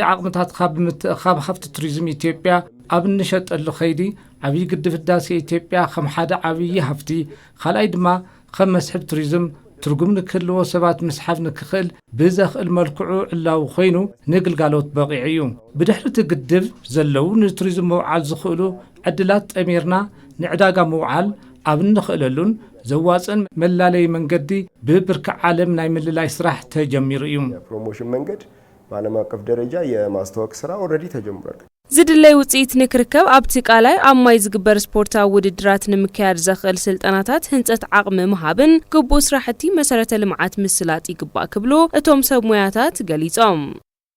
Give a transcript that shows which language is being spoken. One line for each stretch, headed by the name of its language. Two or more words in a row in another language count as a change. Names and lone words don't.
Tigrinya: ዓቕምታት ካብ ሃፍቲ ቱሪዝም ኢትዮጵያ ኣብ ንሸጠሉ ኸይዲ ዓብይ ግድብ ህዳሴ ኢትዮጵያ ከም ሓደ ዓብይ ሃፍቲ ካልኣይ ድማ ከም መስሕብ ቱሪዝም ትርጉም ንክህልዎ ሰባት ምስሓብ ንክኽእል ብዘኽእል መልክዑ ዕላው ኮይኑ ንግልጋሎት በቂዕ እዩ። ብድሕሪ እቲ ግድብ ዘለው ንቱሪዝም መውዓል ዝኽእሉ ዕድላት ጠሚርና ንዕዳጋ መውዓል ኣብ እንኽእለሉን ዘዋፅን መላለይ መንገዲ ብብርኪ ዓለም ናይ ምልላይ ስራሕ ተጀሚሩ እዩ።
Amharic: የፕሮሞሽን መንገድ በዓለም አቀፍ ደረጃ የማስተዋወቅ ስራ ኦልሬዲ ተጀምሯል።
Tigrinya: ዝድለይ ውጽኢት ንክርከብ ኣብቲ ቃላይ ኣብ ማይ ዝግበር ስፖርታዊ ውድድራት ንምክያድ ዘኽእል ስልጠናታት ህንጸት ዓቕሚ ምሃብን ግቡእ ስራሕቲ መሰረተ ልምዓት ምስላጥ ይግባእ ክብሉ እቶም ሰብ ሞያታት ገሊጾም።